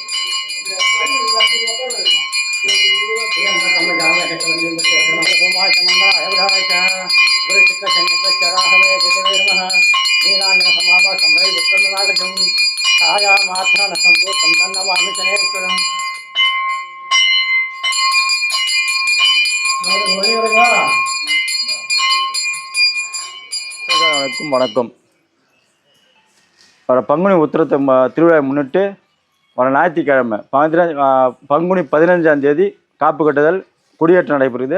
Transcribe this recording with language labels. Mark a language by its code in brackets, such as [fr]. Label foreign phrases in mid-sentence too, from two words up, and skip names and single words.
[sa] सोमाय च मंगलाय बुधाय च गुरुशुक्रशनिश्चराहवे केतवे नमः नीलाञ्जनसमाभासं रविपुत्रं छायामात्राणसम्भूतं तन्नमामि शनेश्वरम् [ta] வணக்கம். வர பங்குனி உத்திரத்தை திருவிழாவை முன்னிட்டு வர ஞாயிற்றுக்கிழமை பங்குனி 15ஆம் தேதி காப்பு கட்டுதல் கொடியேற்றம் நடைபெறுது.